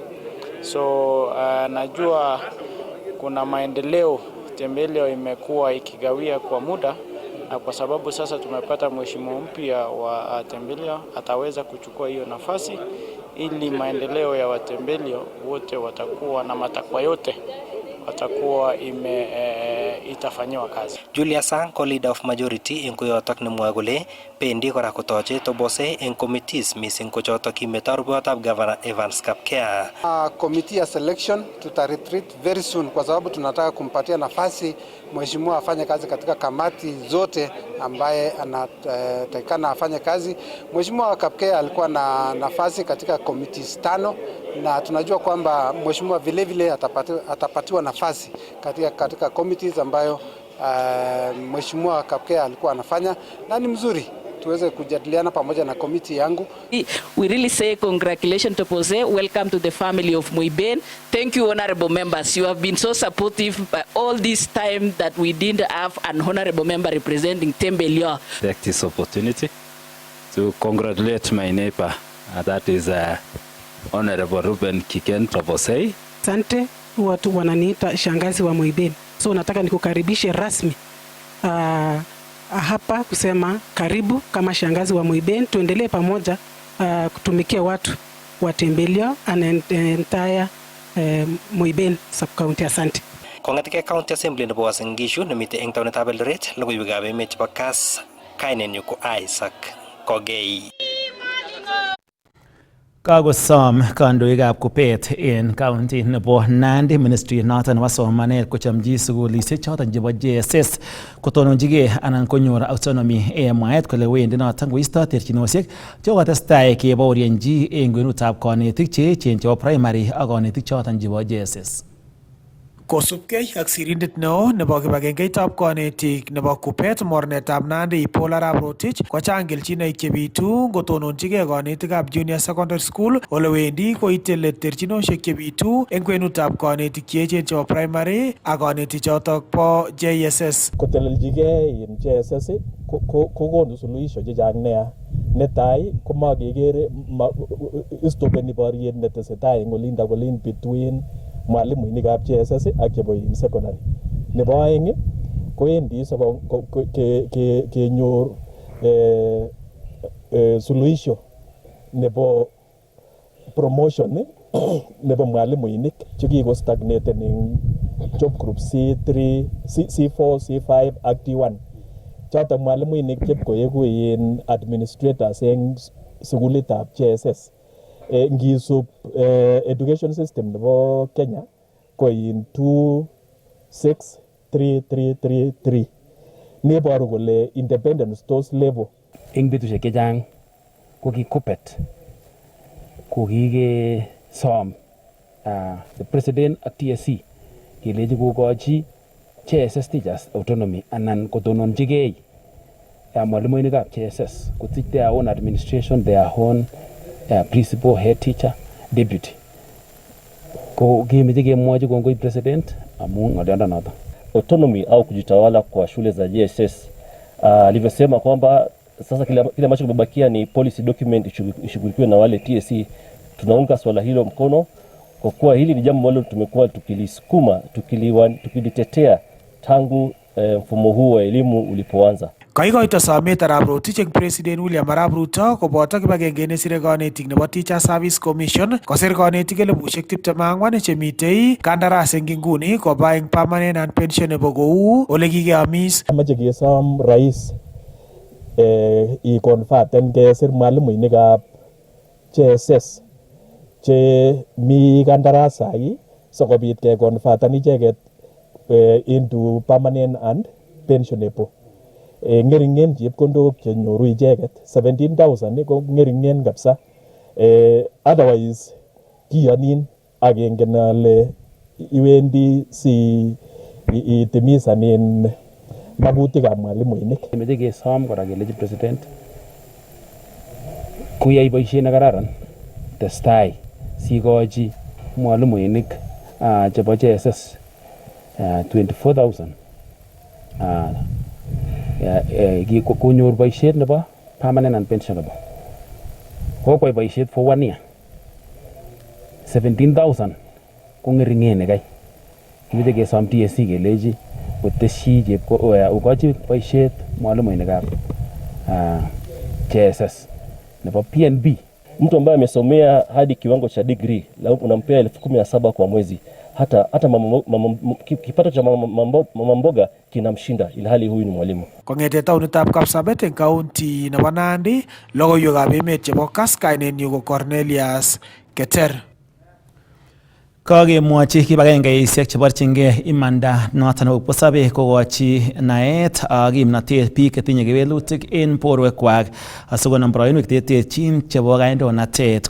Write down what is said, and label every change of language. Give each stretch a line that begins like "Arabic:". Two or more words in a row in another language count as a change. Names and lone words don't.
Swahili: So najua kuna maendeleo Tembelio imekuwa ikigawia kwa muda, na kwa sababu sasa tumepata mheshimiwa mpya wa Tembelio ataweza kuchukua hiyo nafasi ili maendeleo ya Watembelio wote watakuwa na matakwa yote watakuwa itafanywa kazi.
Kalenjin: Julia Sang,
English: leader of majority
Kalenjin: en koyotok nemwoe kole pendi kora kotoche Tabosei en
English: committees missing
Kalenjin: ko chotok kimeto rupeyotab Governor Evans Kapkea.
Swahili: Committee ya selection tutaretreat
English: very soon
Swahili: kwa sababu tunataka kumpatia nafasi mheshimiwa afanye kazi katika kamati zote ambaye anatakikana afanye kazi. Mheshimiwa Kapkea alikuwa na nafasi katika committees 5 na tunajua kwamba mheshimiwa vile vile atapatiwa nafasi katika committees ambayo mheshimiwa Kapkea alikuwa anafanya, na ni mzuri tuweze kujadiliana pamoja na committee yangu.
English: We really say congratulations to Tabosei. Welcome to the family of Muiben. Thank you, honorable members. You have been so supportive by all this time that we didn't have an honorable member representing Tembelio. Take this opportunity to congratulate my neighbor. That is Honorable Ruben Kigen Tabosei.
Swahili: Asante, watu wananiita shangazi wa Muiben. So nataka nikukaribishe rasmi hapa kusema karibu kama shangazi wa Muiben, tuendelee pamoja kutumikia watu wa Tembelio
English: and entire Muiben sub county.
Swahili: Asante.
Kalenjin: Kong'eteke
English: County Assembly
Kalenjin: nebo Uasin Gishu nemite eng taonitab Eldoret, logoiwekab emet chebo KASS, kainenyu ko Isaac Kogei. Kakosom kandoikab kupet en county nebo Nandi ministry noton nebo somanet kochomchi sukulisiek choton chebo JSS kotononjigei anan konyor autonomy en mwaet kole wendi noton koisto terchinosiek chekotestai kebaorienchi en kwenutab konetik che echen chebo primary ak konetik choton chebo JSS. Kosubkei ak sirindet neo nebo kibagengeitab konetik nebo Kupet mornetab Nandi Paul Arap Rotich kochang kelchinoik chebitu ngotononchigei konetikab
English: junior secondary school
Kalenjin: ole wendi koite let terchinosiek chebitu eng kwenutab konetik cheechen chebo primary ak konetik chotok bo JSS. Kotelelchigei in JSS kokonu suluhisho chechang nea. Netai komakekere istopeni boriet netesetai eng olinda kolin between mwalimuinikab JSS ak chebo secondary. Nebo aeng koendi kenyor suluhisho nebo promotion nebo mwalimuinik chekikostagneten eng
English: job group C3, C4, C5
Kalenjin: ak D1. Chotok mwalimuinik chepkoeku in administrators eng sukulitab JSS. Ngisub
English: education system
Kalenjin: nebo Kenya ko in 26333 neboru kole independence tos level. Eng betusiek chechang ko kikupet ko kikesom
English: the president
Kalenjin: ak TSC kelechi kokochi
English: JSS teachers autonomy
Kalenjin: anan kotononchigei mwalimuinikab JSS kosich
English: their own administration, their own principal, head teacher,
Kalenjin: deputy. Ko kimeche kemwochi kongoi president amu ng'oliondonoto.
Swahili: Autonomy au kujitawala kwa shule za JSS alivyosema kwamba sasa kile ambacho kimebakia ni
English: policy document
Swahili: ishughulikiwe na wale TSC. Tunaunga swala hilo mkono kwa kuwa hili ni jambo ambalo tumekuwa tukilisukuma tukilitetea tangu mfumo huu wa elimu ulipoanza.
Kalenjin: Kaikoito somet Arap Rotich eng President William Arap Ruto koboto kibagenge nesire konetik nebo Teacher Service Commission kosir konetik 24,000 chemitei kandaras eng inguni koba eng
English: permanent and pensionable
Kalenjin: kou ole kikeamis. Amache kesom rais i-converten kesir mwalimuinikab JSS che mi kandarasai sikobit keconverten icheket
English: into permanent and pensionable.
Kalenjin: Ngeringen chepkondok chenyoru icheket 17,000 ko ngeringen kabisa. Otherwise kiyonin akengen ale iwendi si itimisanen magutikab mwalimuinik. Kimeche kesom kora kelechi president koyai boisiet nekararan testai sikochi mwalimuinik chebo JSS 24,000 konyor boisiet nebo
English: permanent and pensionable.
Kalenjin: Kokwai boisiet
English: for 1 year.
Kalenjin: 17,000 ko ngeringen kai. Kimeche kesom TSC kelechi koteshi ukochi boisiet mwalimuinikab JSS nebo PNB.
Swahili: Mtu ambaye amesomea hadi kiwango cha degree unampea 17,000 kwa mwezi. Hata kipato cha mama mboga kinamshinda ilhali huyu ni mwalimu.
Kalenjin: Kongete taunitab Kapsabet eng county nebo Nandi, logoiwekab emet chebo KASS kainenyu ko Cornelius Keter. Kakemwochi kibagengeisiek cheborchingei imanda noton nebo kipkosobei kokochi naet ak kimnotet biik chetinye kewelutik en borwekwak asikonam boroinwek terterchin chebo kandoinatet.